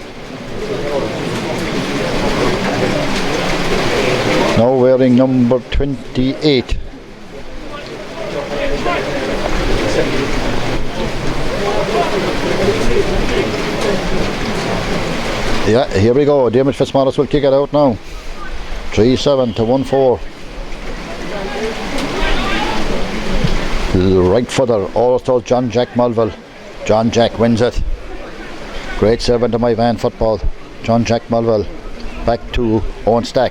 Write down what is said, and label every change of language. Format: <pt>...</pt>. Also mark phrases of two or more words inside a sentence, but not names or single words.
<en>Now wearing number 28. Yeah, here we go. Dermot Fitzmaurice will kick it out now. 3-7 to 1-4. Right footer, also John Jack Mulville. John Jack wins it. Great servant of Moyvane football. John Jack Mulville. Back to Owen Stack.</en>